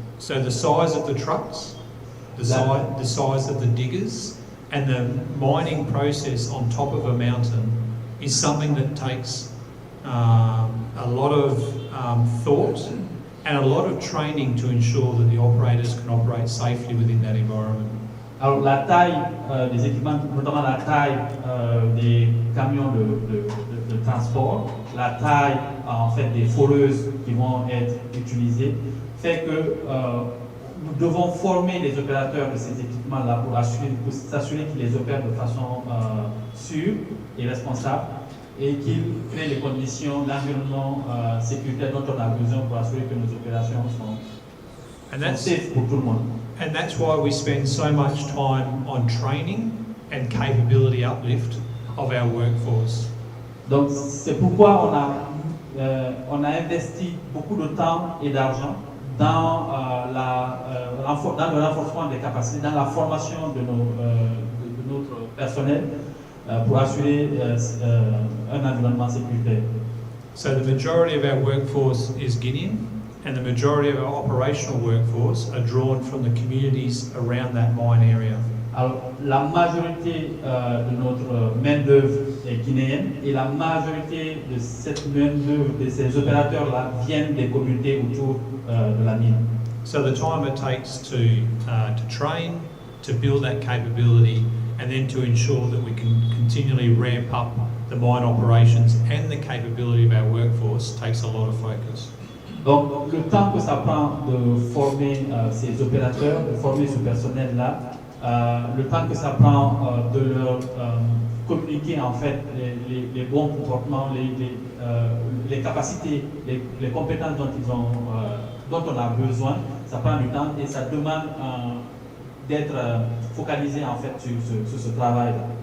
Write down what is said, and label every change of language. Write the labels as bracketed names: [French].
[English] So the size of the trucks, the size of the diggers, and the mining process on top of a mountain is something that takes a lot of thought and a lot of training to ensure that the operators can operate safely within that environment. [French] Alors la taille des équipements, notamment la taille des camions de transport, la taille en fait des foreuses qui vont être utilisées, fait que nous devons former les opérateurs de ces équipements-là pour s'assurer qu'ils les opèrent de façon sûre et responsable, et qu'ils créent les conditions, l'environnement sécuritaire dont on a besoin pour assurer que nos opérations sont safe pour tout le monde. [English] And that's why we spend so much time on training and capability uplift of our workforce. [French] Donc c'est pourquoi on a investi beaucoup de temps et d'argent dans le renforcement des capacités, dans la formation de notre personnel pour assurer un environnement sécuritaire. [English] So the majority of our workforce is Guinean, and the majority of our operational workforce are drawn from the communities around that mine area. [French] Alors, la majorité de notre main-d'œuvre est guinéenne, et la majorité de cette main-d'œuvre, de ces opérateurs-là, viennent des communautés autour de la mine. [English] So the time it takes to train, to build that capability, and then to ensure that we can continually ramp up the mine operations and the capability of our workforce takes a lot of focus. [French] Donc, le temps que ça prend de former ces opérateurs, de former ce personnel-là, le temps que ça prend de leur communiquer en fait les bons comportements, les capacités, les compétences dont on a besoin, ça prend du temps et ça demande d'être focalisé en fait sur ce travail.